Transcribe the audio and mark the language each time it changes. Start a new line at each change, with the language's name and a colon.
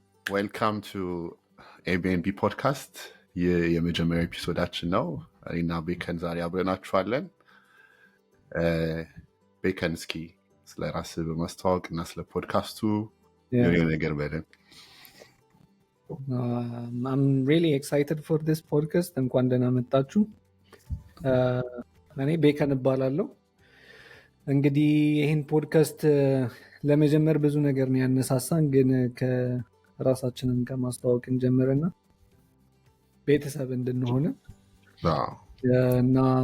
English: ዌልካም ቱ
Amharic: ኤቢኤንቢ ፖድካስት። ይህ የመጀመሪያ ኤፒሶዳችን ነው። እኔና ቤከን ዛሬ አብረናችኋለን። ቤከን እስኪ ስለ ራስህ በማስተዋወቅ እና ስለ ፖድካስቱ የሆነ ነገር በለን።
English: I'm really excited for this podcast.
Amharic: እንኳን ደህና መጣችሁ። እኔ ቤከን እባላለሁ። እንግዲህ ይህን ፖድካስት ለመጀመር ብዙ ነገር ነው ያነሳሳን፣ ግን ከራሳችንን ከማስተዋወቅ እንጀምርና ቤተሰብ እንድንሆን እና